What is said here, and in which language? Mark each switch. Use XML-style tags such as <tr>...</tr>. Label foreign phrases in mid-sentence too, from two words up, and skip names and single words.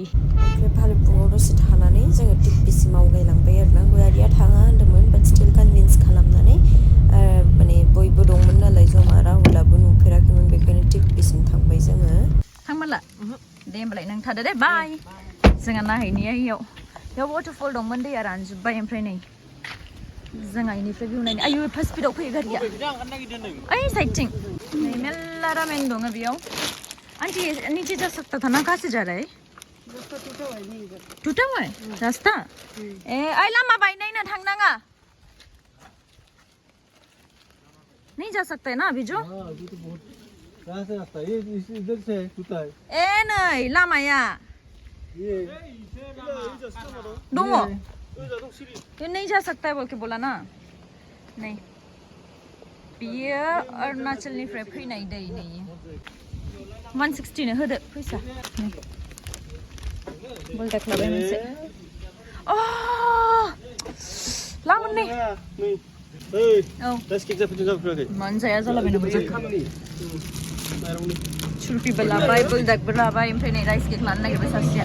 <brx>ओमफ्राय भालुकपुंआव दसे थानानै जोङो टिप्पिसिम आवगायलांबाय आरोना गयारिया थाङा होनदोंमोन</brx> <en>but still convince</en> <brx>खालामनानै माने बयबो दंमोन नालाय जमा राहुलाबो नुफेराखैमोन बेखायनो टिप्पिसिम थांबाय जोङो थांमारला दे होमबालाय नों थादो दे बाय जोंहा नायहैनाया बेयाव वाटारफल दंमोन दैया रानजोब्बाय ओमफ्राय नै जोंहा इनिफ्राय भिउ नायनो आयु एफा स्पिडाव फैयो गारिया ओइ साइडथिं नै मेल्ला रामेन दङ बेयाव</brx> <hi>आंटी नीचे जा सकता था ना कहाँ से जा रहा है टूटा हुआ है रास्ता</hi> <brx>ए आई लामा बायनाय ना थांनाङा</brx> <hi>नहीं जा सकता है ना अभी जो कहाँ से रास्ता ये इधर से टूटा है</hi> <brx>ए नै लामाया</brx> <hi>ये</hi> <brx>दङ</brx> <hi>ये नहीं जा सकता है बोल के बोला ना नहीं</hi> <brx>बियो अरुणाचलनिफ्राय फैनाय दै नै 160 नो होदो फैसा बोलदाक लाबाय मोनसे अ लामोन नै औ मोनजाया जालाबायना मोनजाखा सुरपिबो लाबाय बोलदाकबो लाबाय ओमफ्राय नै</brx> <en>rice cake</en> <brx>लानो नागिरबाय सासेया</brx>